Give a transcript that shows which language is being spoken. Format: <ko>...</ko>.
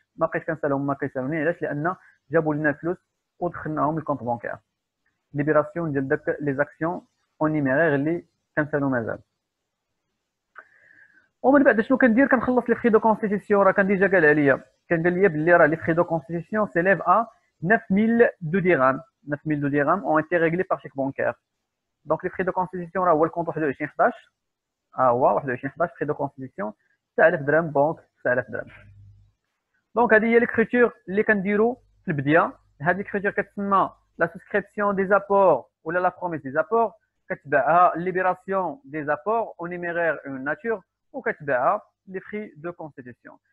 <ar>ما بقيتش كنسالهم ما كيسالوني، علاش؟ لان جابوا لنا الفلوس ودخلناهم الكونت بانكير. ليبراسيون ديال داك لي زاكسيون اون نيميرير اللي كنسالو مازال. ومن بعد شنو كندير؟ كنخلص لي فري دو كونستيتيسيون. راه كان ديجا قال عليا، كان قال لي باللي راه لي فري دو كونستيتيسيون سيليف ا 9,002 درهم.</ar> <fr>9,002 درهم ont été réglés par chèque bancaire.</fr> <ar>دونك لي فري دو كونستيتيسيون راه هو الكونت 21/11. هو 21/11 فري دو كونستيتيسيون 9,000 درهم بونك 9,000 درهم. دونك هذه هي ليكريتور اللي كنديرو في البدايه. هذه ليكريتور كتسمى لا سوسكريبسيون دي زابور ولا لا بروميس دي زابور، كتبعها ليبراسيون دي زابور او نيميرير اون ناتور، وكتبعها لي فري دو كونستيتيسيون.</ar>